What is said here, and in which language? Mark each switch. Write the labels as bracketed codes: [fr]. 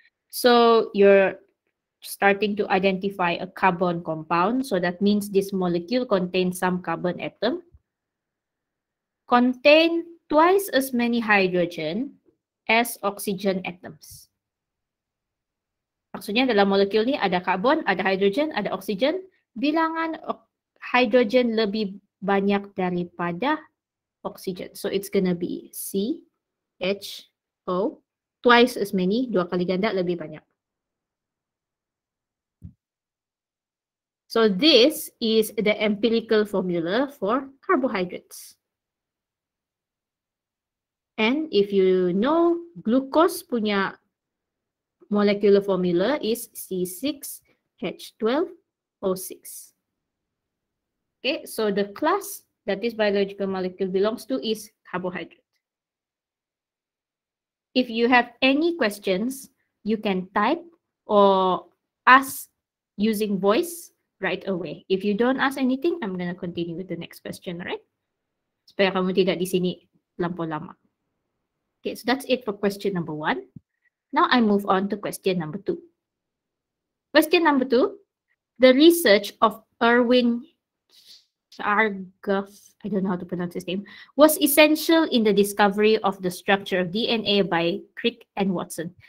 [en] So you're starting to identify a carbon compound. So that means this molecule contains some carbon atom, contain twice as many hydrogen as oxygen atoms. [ms] Maksudnya dalam molekul ni ada karbon, ada hidrogen, ada oksigen. Bilangan hidrogen lebih banyak daripada oksigen. [en] So it's gonna be CHO, twice as many, [ms] 2 kali ganda lebih banyak. [en] So this is the empirical formula for carbohydrates. And if you know, glucose punya molecular formula is C6H12O6. Okay, so the class that this biological molecule belongs to is carbohydrate. If you have any questions, you can type or ask using voice right away. If you don't ask anything, I'm going to continue with the next question, all right? [ms] Supaya kamu tidak di sini lampau lama. [en] Okay, so that's it for question number 1. Now I move on to question number 2. Question number 2, the research of Erwin Chargaff, I don't know how to pronounce his name, was essential in the discovery of the structure of DNA by Crick and Watson.